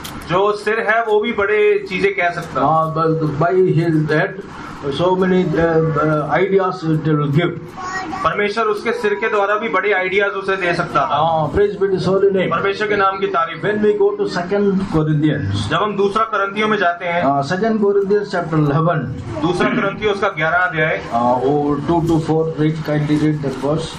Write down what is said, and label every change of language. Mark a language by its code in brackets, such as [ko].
[hi] जो सिर है वो भी बड़े चीजें कह सकता। [en] By his head, so many ideas it will give. [hi] परमेश्वर उसके सिर के द्वारा भी बड़े आइडियाज उसे दे सकता था। [en] Praise be to his holy name. [hi] परमेश्वर के नाम की तारीफ। [en] When we go to 2 Corinthians, [hi] जब हम दूसरा करंथियों में जाते हैं, [en] 2 Corinthians chapter 11, [hi] दूसरा करंथियों उसका 11 अध्याय [en] 2 to 4, kindly read that verse.